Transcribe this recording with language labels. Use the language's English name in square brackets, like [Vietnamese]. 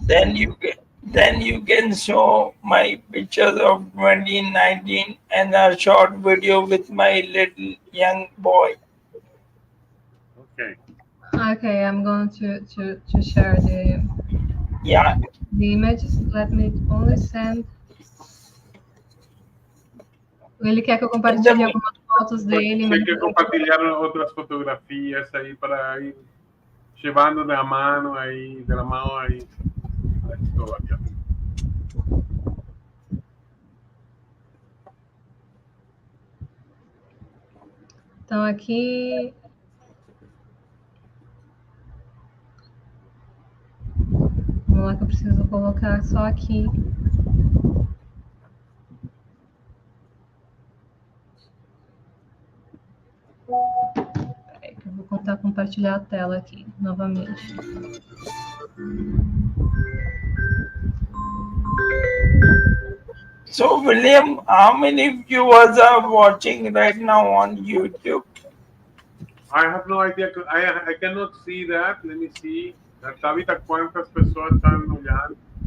[English] Then you can show my pictures of 2019 and a short video with my little young boy. Okay, I'm going to share the images. Let me only send. [Portuguese] Ele quer que eu compartilhe algumas fotos dele. Tem que compartilhar outras fotografias aí para ir levando [Spanish] de la mano [Portuguese] aí a história. Então aqui vamos lá que eu preciso colocar só aqui. Peraí, que eu vou tentar compartilhar a tela aqui novamente. [English] So, William, how many viewers are watching right now on YouTube? I have no idea. I cannot see that. Let me see. [Portuguese] Tabita, quantas pessoas estão olhando?